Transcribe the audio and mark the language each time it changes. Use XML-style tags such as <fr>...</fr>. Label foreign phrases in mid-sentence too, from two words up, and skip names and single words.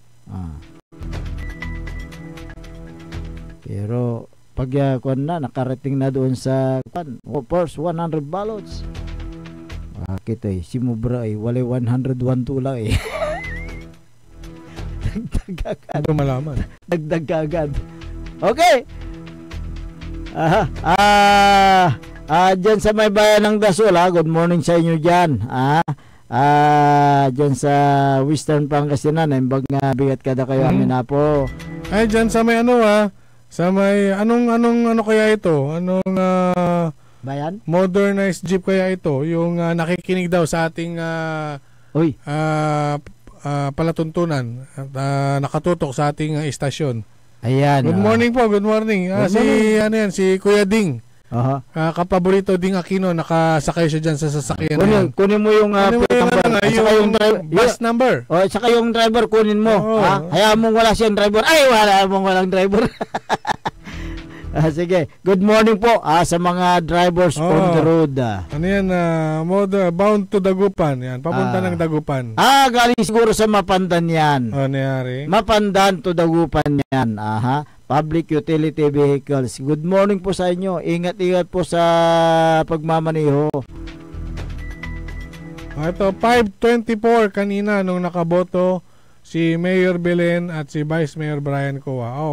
<tl>Pero pag nakarating na doon sa</tl> <en>first 100 ballots,</en> <tl>bakit si Mubra wala 101 tula dagdag agad. Malaman. Dagdag agad. Okay. Dyan sa may bayan ng Dasol,</tl> <en>good morning</en> <tl>sa inyo dyan. Dyan sa Western Pangasinan,</tl> <ilo>imbag nga bigat kada kayo amin na po.</ilo> <tl>Ay, dyan sa may sa may anong kaya ito? Anong bayan? Modernized jeep kaya ito? Yung nakikinig daw sa ating palatuntunan at nakatutok sa ating istasyon. Ayan.</tl> <en>Good morning po, good morning.</en> <tl>Si Kuya Ding. Kapaborito Ding Aquino, nakasakay siya dyan sa sasakyan. Kunin mo yung</tl> <en>bus number.</en> <tl>Saka yung driver kunin mo. Hayaan mong wala siyang driver. Wala mong walang driver.</tl> <en>Sige, good morning</en> <tl>po sa mga</tl> <en>drivers on the road. Bound to</en> <tl>Dagupan. Yan, papunta ng Dagupan. Galing siguro sa Mapandan yan. Nangyari?</tl> <en>Mapandan to Dagupan yan. Public utility vehicles. Good morning</en> <tl>po sa inyo. Ingat-ingat po sa pagmamaneho. Ito, 5:24 kanina nung nakaboto si Mayor Belen at si Vice Mayor Brian Coa.</tl>